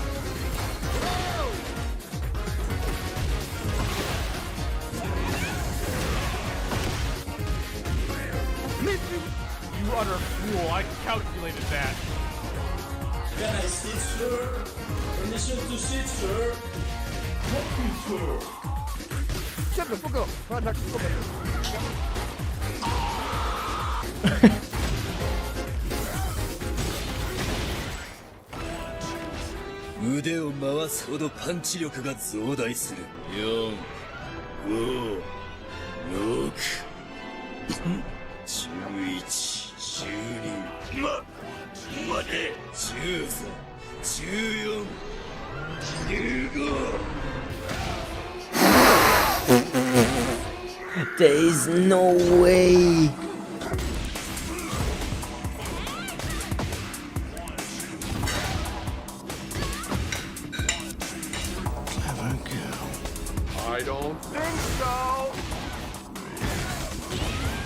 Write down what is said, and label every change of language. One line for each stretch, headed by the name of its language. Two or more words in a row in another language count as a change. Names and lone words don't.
English: You utter fool, I calculated that. Can I sit, sir? Permission to sit, sir? What you, sir?
Chinese: 这个不够，不然他根本。
Japanese: 腕を回すほどパンチ力が増大する。4、5、6、11、12、待て、13、14、15。
English: There is no way. I don't think so.